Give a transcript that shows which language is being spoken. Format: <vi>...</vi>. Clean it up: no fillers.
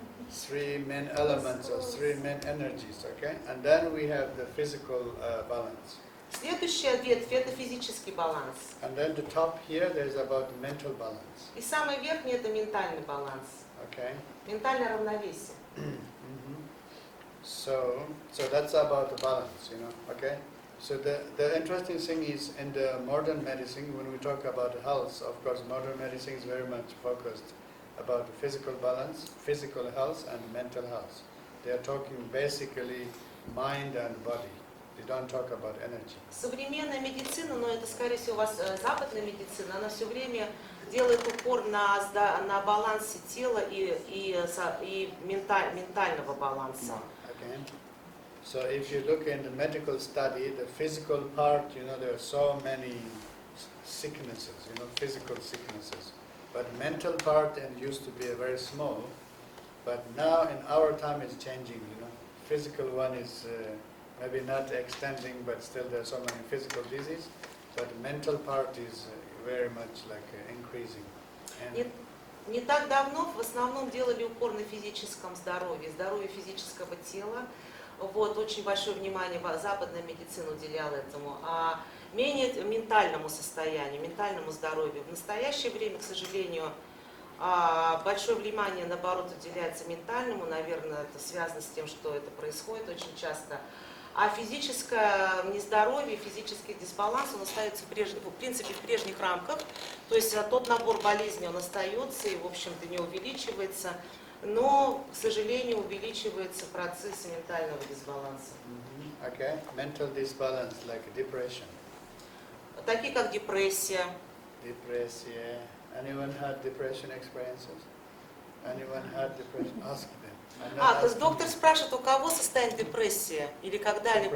<en>Three main elements or three main energies, okay? And then we have the physical balance.</en> <ru>Следующая ветвь – это физический баланс.</ru> <en>And then the top here, there's about the mental balance,</en> <ru>И самый верхний – это ментальный баланс.</ru> <en>okay?</en> <ru>Ментальное равновесие.</ru> <en>So that's about the balance, you know, okay? So the interesting thing is in the modern medicine, when we talk about health, of course, modern medicine is very much focused about the physical balance, physical health, and mental health. They are talking basically mind and body. They don't talk about energy.</en> <ru>Современная медицина, но это, скорее всего, у вас западная медицина, она все время делает упор на балансе тела и ментального баланса.</ru> <en>Okay? So if you look in the medical study, the physical part, you know, there are so many sicknesses, you know, physical sicknesses. But mental part and used to be very small, but now in our time it's changing, you know. Physical one is maybe not extending, but still there are so many physical diseases, but mental part is very much like increasing. And</en> <ru>Не так давно в основном делали упор на физическом здоровье, здоровье физического тела. Вот, очень большое внимание западная медицина уделяла этому, а менее ментальному состоянию, ментальному здоровью. В настоящее время, к сожалению, большое внимание, наоборот, уделяется ментальному, наверное, это связано с тем, что это происходит очень часто. А физическое нездоровье, физический дисбаланс, он остается в принципе в прежних рамках. То есть тот набор болезней, он остается и, в общем-то, не увеличивается. Но, к сожалению, увеличивается процесс ментального дисбаланса.</ru> <en>Okay, mental disbalance like depression.</en> <ru>Такие как депрессия.</ru> <en>Depression. Anyone had depression experiences? Anyone had depression? Ask them. I'm not</en> <ru>То</ru> <en>asking</en> <ru>есть доктор</ru> <en>you.</en> <ru>спрашивает, у кого состояние депрессия или когда-либо</ru>